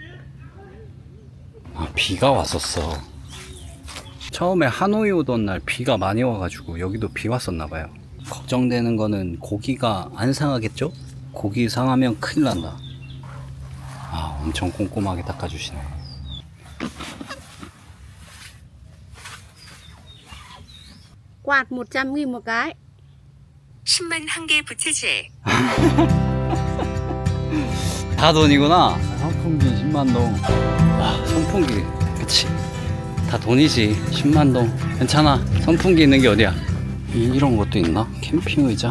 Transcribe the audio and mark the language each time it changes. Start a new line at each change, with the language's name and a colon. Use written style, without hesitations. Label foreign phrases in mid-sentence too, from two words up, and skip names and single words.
Korean: 아 비가 왔었어. 처음에 하노이 오던 날 비가 많이 와가지고 여기도 비 왔었나봐요. 걱정되는 거는 고기가 안 상하겠죠? 고기 상하면 큰일 난다. 아 엄청 꼼꼼하게 닦아주시네.
Vietnamese: Quạt 100.000 một cái.
Korean: 10만 한 개 부채질. 다 돈이구나. 선풍기 10만동. 와 선풍기 그치 다 돈이지. 10만동 괜찮아. 선풍기 있는 게 어디야. 이런 것도 있나? 캠핑 의자?